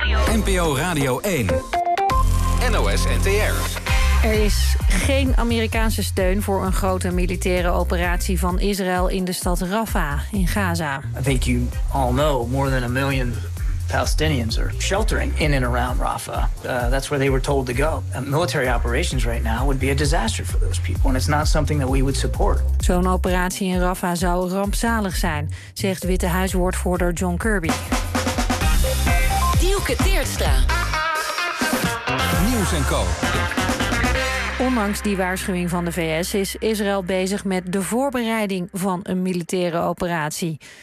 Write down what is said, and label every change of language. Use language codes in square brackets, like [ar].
[nl] NPO Radio 1. NOS NTR. Er is geen Amerikaanse steun voor een grote militaire operatie van Israël in de stad Rafah in Gaza. [en] I think you all know more than 1 million Palestinians are sheltering in and around Rafah. That's where they were told to go. Military operations right now would be a disaster for those people, and it's not something that we would support. [nl] Zo'n operatie in Rafah zou rampzalig zijn, zegt Witte Huiswoordvoerder John Kirby. Dielke Teerstra. Nieuws en Co. Ondanks die waarschuwing van de VS is Israël bezig met de voorbereiding van een militaire operatie.